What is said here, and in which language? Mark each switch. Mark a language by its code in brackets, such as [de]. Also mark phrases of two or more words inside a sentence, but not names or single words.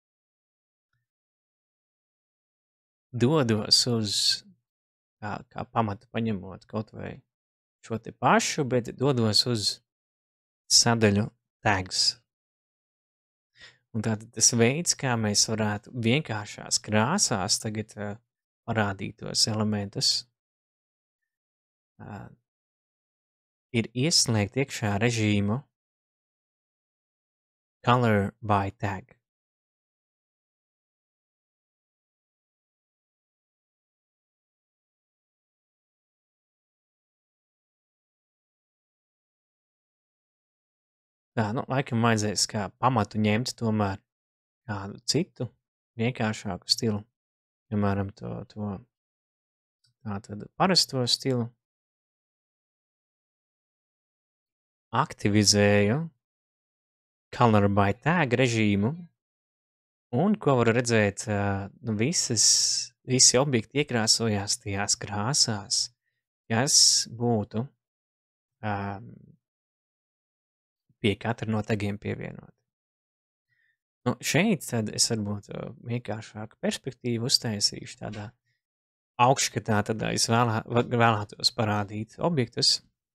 [lv] Dodos uz, kā pamatu paņemot kaut vai šo te pašu, bet dodos uz sadaļu tags. Un tātad tas veids, kā mēs varētu vienkāršās krāsās tagad parādīt tos elementus, ir ieslēgt iekšā režīmu [en] color by tag. [lv] Tā, nu, laikam vajadzēs kā pamatu ņemt tomēr kādu citu vienkāršāku stilu, piemēram, tātad parasto stilu. Aktivizēju [en] color by tag [lv] režīmu, un ko var redzēt, nu, visi objekti iekrāsojās tajās krāsās, kas būtu pie katra no tagiem pievienot. Nu, šeit tad es varbūt vienkāršāku perspektīvu uztaisīšu tādā augšskatā, tad es vēlētos parādīt objektus.